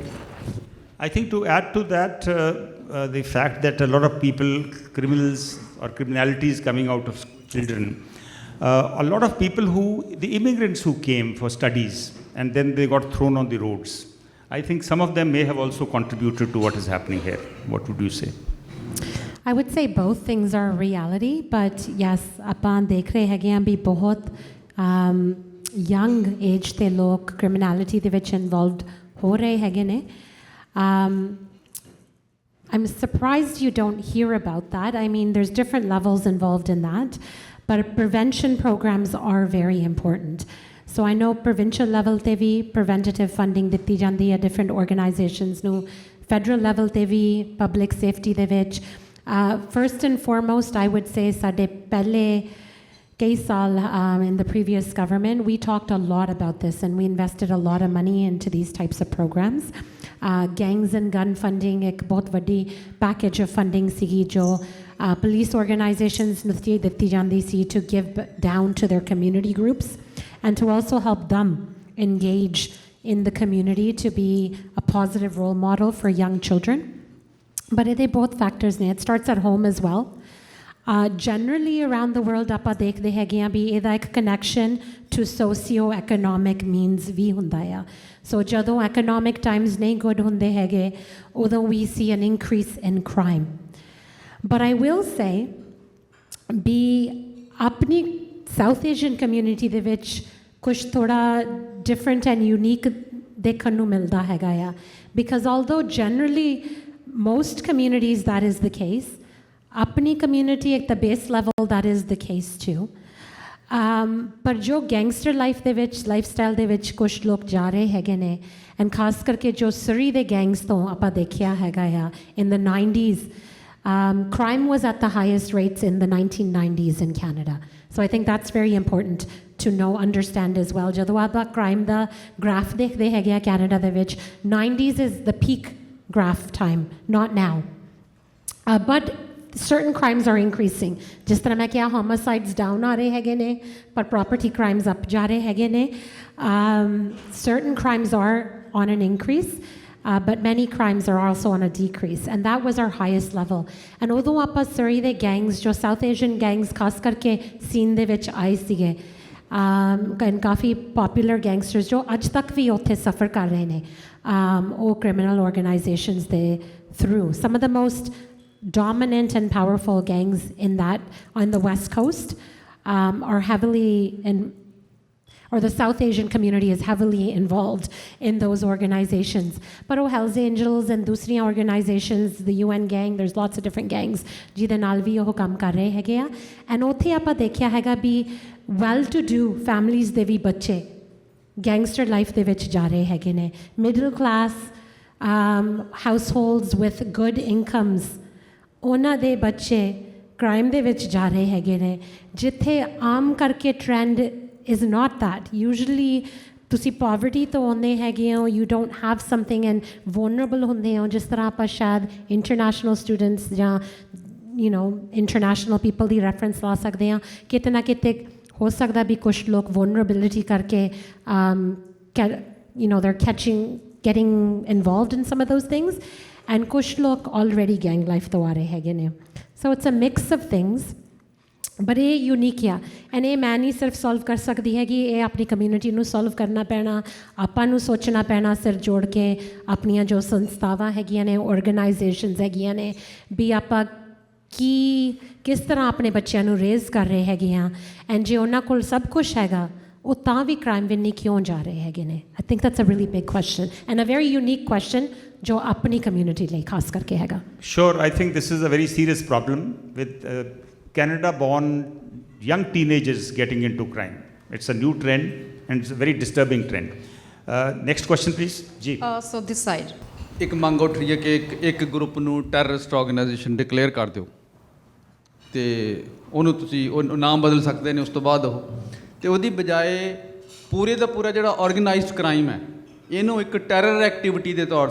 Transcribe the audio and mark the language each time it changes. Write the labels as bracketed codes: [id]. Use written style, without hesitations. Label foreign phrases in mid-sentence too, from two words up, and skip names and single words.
[en] I think to add to that, the fact that a lot of people, criminals or criminality is coming out of children. A lot of people the immigrants who came for studies and then they got thrown on the roads. I think some of them may have also contributed to what is happening here. What would you say? I would say both things are a reality, but yes, [pa] ਆਪਾਂ ਦੇਖ ਰਹੇ ਹੈਗੇ ਆਂ ਵੀ ਬਹੁਤ young age ਦੇ ਲੋਕ criminality ਦੇ ਵਿੱਚ involved ਹੋ ਰਹੇ ਹੈਗੇ ਨੇ. [en] I'm surprised you don't hear about that. I mean, there's different levels involved in that, but prevention programs are very important. So I know provincial level [pa] ਤੇ ਵੀ [en] preventative funding [pa] ਦਿੱਤੀ ਜਾਂਦੀ ਹੈ [en] different organizations nu, federal level [pa] ਤੇ ਵੀ [en] public safety [pa] ਦੇ ਵਿੱਚ. [en] First and foremost, I would say [pa] ਸਾਡੇ ਪਹਿਲੇ ਕਈ ਸਾਲ [en] in the previous government, we talked a lot about this and we invested a lot of money into these types of programs. Gangs and gun funding, [pa] ਇੱਕ ਬਹੁਤ ਵੱਡੀ [en] package of funding [pa] ਸੀਗੀ ਜੋ [en] police organizations [pa] ਨੁਸਤੀ ਦਿੱਤੀ ਜਾਂਦੀ ਸੀ [en] to give down to their community groups and to also help them engage in the community to be a positive role model for young children. But they both factors ne. It starts at home as well. Generally around the world [pa] ਆਪਾਂ ਦੇਖਦੇ ਹੈਗੇ ਆ ਵੀ ਇਹਦਾ ਇੱਕ [en] connection to socio-economic means [pa] ਵੀ ਹੁੰਦਾ ਆ. So ਜਦੋਂ [en] economic times [pa] ਨਹੀਂ good ਹੁੰਦੇ ਹੈਗੇ, [en] although we see an increase in crime. But I will say, [pa] ਵੀ ਆਪਣੀ [en] South Asian community [pa] ਦੇ ਵਿੱਚ ਕੁਝ ਥੋੜਾ [en] different and unique [pa] ਦੇਖਣ ਨੂੰ ਮਿਲਦਾ ਹੈਗਾ ਆ. [en] Because although generally most communities that is the case, apni community at the base level that is the case too. [pa] ਪਰ ਜੋ [en] gangster life [pa] ਦੇ ਵਿੱਚ, lifestyle ਦੇ ਵਿੱਚ ਕੁਝ ਲੋਕ ਜਾ ਰਹੇ ਹੈਗੇ ਨੇ, and ਖ਼ਾਸ ਕਰਕੇ ਜੋ Surrey ਦੇ gangs ਤੋਂ ਆਪਾਂ ਦੇਖਿਆ ਹੈਗਾ ਆ [en] in the 90s, crime was at the highest rates in the 1990s in Canada. So I think that's very important to know, understand as well. [pa] Jado aapa crime da graph dekhde hege ya Canada de vich, [en] 90s is the peak graph time, not now. But certain crimes are increasing. [pa] ਜਿਸ ਤਰ੍ਹਾਂ ਮੈਂ ਕਿਹਾ [en] homicides down [pa] ਆ ਰਹੇ ਹੈਗੇ ਨੇ, [en] but property crimes up [pa] ਜਾ ਰਹੇ ਹੈਗੇ ਨੇ. [en] Certain crimes are on an increase, but many crimes are also on a decrease, and that was our highest level. And although [pa] aapa Surrey de gangs, jo [en] South Asian gangs [pa] ਖ਼ਾਸ ਕਰਕੇ scene ਦੇ ਵਿੱਚ ਆਏ ਸੀਗੇ, and काफ़ी [en] popular gangsters [pa] ਜੋ ਅੱਜ ਤੱਕ ਵੀ ਉੱਥੇ suffer ਕਰ ਰਹੇ ਨੇ, [en] or criminal organizations they through. Some of the most dominant and powerful gangs in that on the West Coast are heavily or the South Asian community is heavily involved in those organizations. But Hells Angels and dusriyan organizations, the UN gang, there's lots of different gangs [pa] ਜਿਹਦੇ ਨਾਲ ਵੀ ਉਹ ਕੰਮ ਕਰ ਰਹੇ ਹੈਗੇ ਆ ਐਂਡ ਉੱਥੇ ਆਪਾਂ ਦੇਖਿਆ ਹੈਗਾ ਵੀ [en] well to do families [pa] ਦੇ ਵੀ ਬੱਚੇ [en] gangster life [pa] ਦੇ ਵਿੱਚ ਜਾ ਰਹੇ ਹੈਗੇ ਨੇ [en] middle class households with good incomes [pa] ਉਹਨਾਂ ਦੇ ਬੱਚੇ ਕ੍ਰਾਈਮ ਦੇ ਵਿੱਚ ਜਾ ਰਹੇ ਹੈਗੇ ਨੇ ਜਿੱਥੇ ਆਮ ਕਰਕੇ [en] trend is not that. [pa] Usually ਤੁਸੀਂ poverty ਤੋਂ ਆਉਂਦੇ ਹੈਗੇ ਹੋ [en] you don't have something and vulnerable [pa] ਹੁੰਦੇ ਹੋ ਜਿਸ ਤਰ੍ਹਾਂ ਆਪਾਂ ਸ਼ਾਇਦ [en] international students [pa] ਜਾਂ [en] you know international people [pa] ਦੀ reference ਲਾ ਸਕਦੇ ਹਾਂ ਕਿਤੇ ਨਾ ਕਿਤੇ ਹੋ ਸਕਦਾ ਵੀ ਕੁਛ ਲੋਕ vulnerability ਕਰਕੇ [en] you know they're getting involved in some of those things and [pa] ਕੁਛ ਲੋਕ [en] already gang life [pa] ਤੋਂ ਆ ਰਹੇ ਹੈਗੇ ਨੇ [en] so it's a mix of things but [pa] ਇਹ ਯੂਨੀਕ ਆ ਐਂਡ ਇਹ ਮੈਂ ਨਹੀਂ ਸਿਰਫ ਸੋਲਵ ਕਰ ਸਕਦੀ ਹੈਗੀ ਇਹ ਆਪਣੀ ਕਮਿਊਨਿਟੀ ਨੂੰ ਸੋਲਵ ਕਰਨਾ ਪੈਣਾ ਆਪਾਂ ਨੂੰ ਸੋਚਣਾ ਪੈਣਾ ਸਿਰ ਜੋੜ ਕੇ ਆਪਣੀਆਂ ਜੋ ਸੰਸਥਾਵਾਂ ਹੈਗੀਆਂ ਨੇ ਆਰਗੇਨਾਈਜੇਸ਼ਨਸ ਹੈਗੀਆਂ ਨੇ ਵੀ ਆਪਾਂ ਕਿਸ ਤਰ੍ਹਾਂ ਆਪਣੇ ਬੱਚਿਆਂ ਨੂੰ ਰੇਜ਼ ਕਰ ਰਹੇ ਹੈਗੇ ਆ ਐਂਡ ਜੇ ਉਹਨਾਂ ਕੋਲ ਸਭ ਕੁਛ ਹੈਗਾ ਉਹ ਤਾਂ ਵੀ ਕ੍ਰਾਈਮ ਵਿੰਨੀ ਕਿਉਂ ਜਾ ਰਹੇ ਹੈਗੇ ਨੇ [en] I think that's a really big question and a very unique question [pa] ਜੋ ਆਪਣੀ ਕਮਿਊਨਿਟੀ ਲਈ ਖਾਸ ਕਰਕੇ ਹੈਗਾ [en] Sure, I think this is a very serious problem with Canada-born young teenagers getting into crime. It's a new trend and it's a very disturbing trend. Next question, please. Ji. So this side. [pa] ਇੱਕ ਮੰਗ ਉੱਠ ਰਹੀ ਹੈ ਕਿ ਇੱਕ ਗਰੁੱਪ ਨੂੰ [en] terrorist organization declare [pa] ਕਰ ਦਿਓ ਤੇ ਉਹਨੂੰ ਤੁਸੀਂ ਉਹ ਨਾਮ ਬਦਲ ਸਕਦੇ ਨੇ ਉਸ ਤੋਂ ਬਾਅਦ ਉਹ ਤੇ ਉਹਦੀ ਬਜਾਏ ਪੂਰੇ ਦਾ ਪੂਰਾ ਜਿਹੜਾ [en] organized crime [pa] ਹੈ ਇਹਨੂੰ ਇੱਕ [en] terror activity [pa] ਦੇ ਤੌਰ